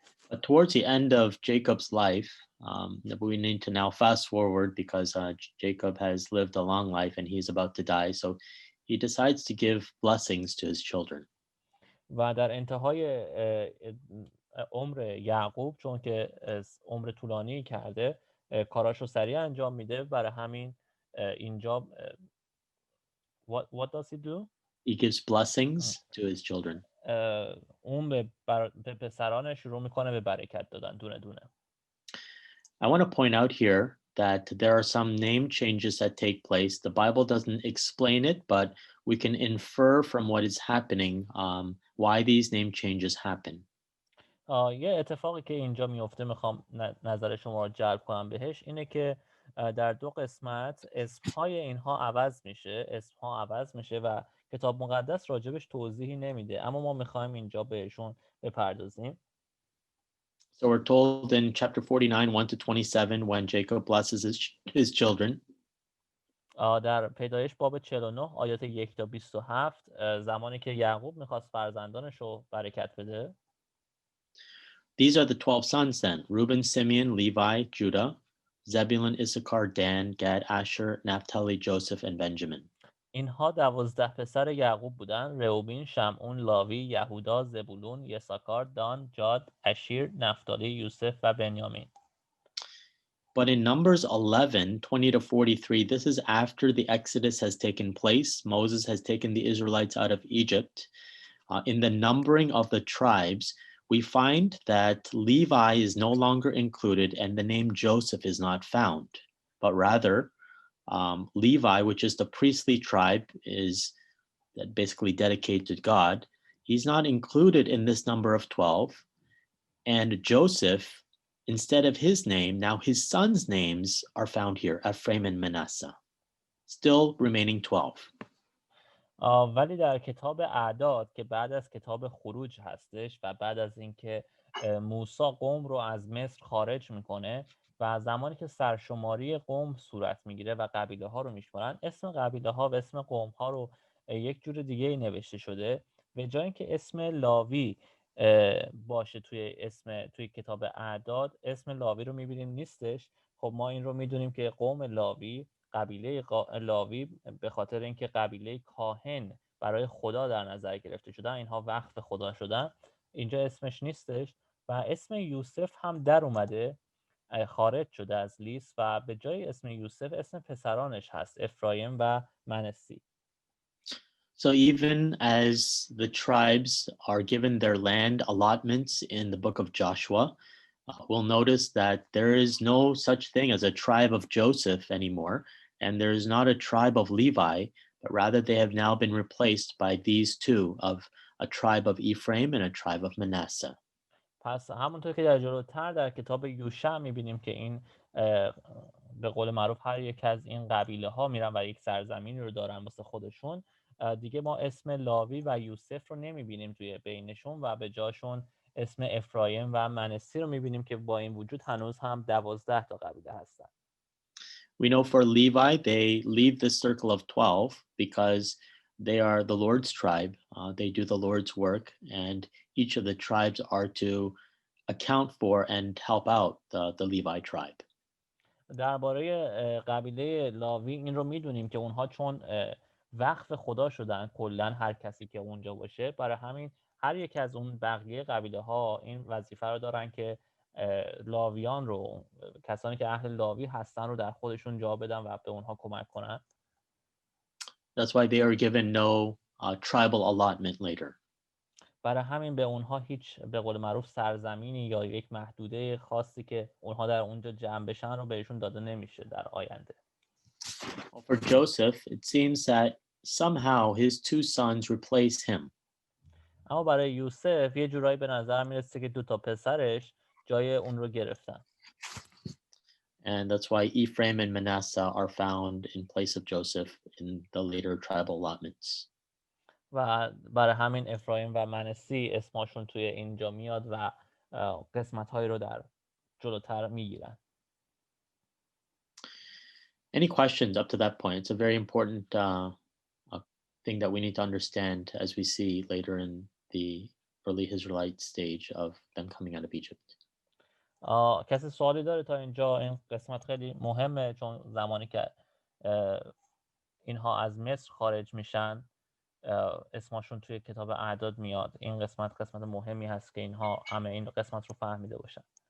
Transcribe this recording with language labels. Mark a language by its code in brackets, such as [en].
[en] But towards the end of Jacob's life, we need to now fast forward because Jacob has lived a long life and he's about to die. So he decides to give blessings to his children. [fa] و در انتهای عمر یعقوب چون که عمر طولانی کرده کاراشو سریع انجام میده برای همین اینجا [en] what does he do? He gives blessings to his children. [fa] اون به پسرانش شروع میکنه به برکت دادن دونه دونه. [en] I want to point out here that there are some name changes that take place. The Bible doesn't explain it, but we can infer from what is happening why these name changes happen. [fa] یه اتفاقی که اینجا میفته میخوام نظر شما رو جلب کنم بهش اینه که در دو قسمت اسمهای اینها عوض میشه و کتاب مقدس راجبش توضیحی نمیده اما ما میخوایم اینجا بهشون بپردازیم. [en] So we're told in chapter 49, 1 to 27, when Jacob blesses his children. [fa] در پیدایش باب 49 آیات 1 تا 27 زمانی که یعقوب میخواست فرزندانش رو برکت بده. [en] These are the 12 sons then: Reuben, Simeon, Levi, Judah, Zebulun, Issachar, Dan, Gad, Asher, Naphtali, Joseph, and Benjamin. [fa] اینها 12 پسر یعقوب بودن: رئوبین، شمعون، لاوی، یهودا، زبولون، یساکار، دان، جاد، اشیر، نفتالی، یوسف و بنیامین. [en] But in Numbers 11, 20 to 43, this is after the Exodus has taken place. Moses has taken the Israelites out of Egypt. In the numbering of the tribes, we find that Levi is no longer included and the name Joseph is not found. But rather, Levi, which is the priestly tribe, is basically dedicated to God. He's not included in this number of 12. And Joseph, instead of his name, now his sons' names are found here, Ephraim and Manasseh, still remaining 12. [fa] ولی در کتاب اعداد که بعد از کتاب خروج هستش و بعد از اینکه موسی قوم رو از مصر خارج میکنه و زمانی که سرشماری قوم صورت میگیره و قبیله ها رو میشمارن، اسم قبیله ها و اسم قوم ها رو یک جور دیگه نوشته شده. به جای اینکه اسم لاوی باشه توی کتاب اعداد، اسم لاوی رو میبینیم نیستش. خب ما این رو میدونیم که قوم لاوی، قبیله لاوی، به خاطر اینکه قبیله کاهن برای خدا در نظر گرفته شدن، اینها وقف خدا شدن، اینجا اسمش نیستش و اسم یوسف هم در اومده، خارج شده از لیست و به جای اسم یوسف اسم پسرانش هست، افرایم و منسی. [en] So even as the tribes are given their land allotments in the book of Joshua, we'll notice that there is no such thing as a tribe of Joseph anymore, and there is not a tribe of Levi, but rather they have now been replaced by these two, of a tribe of Ephraim and a tribe of Manasseh. [fa] پس همونطور که در جلوتر در کتاب یوشع میبینیم که این به قول معروف هر یک از این قبیله ها میرن و یک سرزمینی رو دارن واسه خودشون، دیگه ما اسم لاوی و یوسف رو نمیبینیم توی بینشون و به جاشون اسم افرایم و منسی رو میبینیم که با این وجود هنوز هم 12 تا قبیله هستن. [en] We know for Levi, they leave the circle of 12 because they are the Lord's tribe. They do the Lord's work, and each of the tribes are to account for and help out the Levi tribe. [fa] درباره قبیله لاوی این رو میدونیم که اونها چون وقف خدا شدن کلا هر کسی که اونجا باشه، برای همین هر یک از اون بقیه قبیله ها این وظیفه رو دارن که لاویان رو، کسانی که اهل لاوی هستن رو در خودشون جا بدن و به اونها کمک کنن. [en] That's why they are given no tribal allotment later. [fa] برای همین به اونها هیچ به قول معروف سرزمینی یا یک محدوده خاصی که اونها در اونجا جمع بشن رو بهشون داده نمیشه در آینده. [en] For Joseph, it seems that somehow his two sons replace him. [fa] اما برای یوسف یه جورایی به نظر میرسه که 2 تا پسرش جای اون رو گرفتن. [en] And that's why Ephraim and Manasseh are found in place of Joseph in the later tribal allotments. [fa] و برای همین افرایم و منسی اسمشون توی اینجا میاد و قسمت‌هایی رو در جلوتر میگیرن. [en] Any questions up to that point? It's a very important thing that we need to understand as we see later in the early Israelite stage of them coming out of Egypt. [fa] کسی سوالی داره تا اینجا؟ این قسمت خیلی مهمه چون زمانی که اینها از مصر خارج میشن اسمشون توی کتاب اعداد میاد. این قسمت مهمی هست که اینها همه این قسمت رو فهمیده باشن.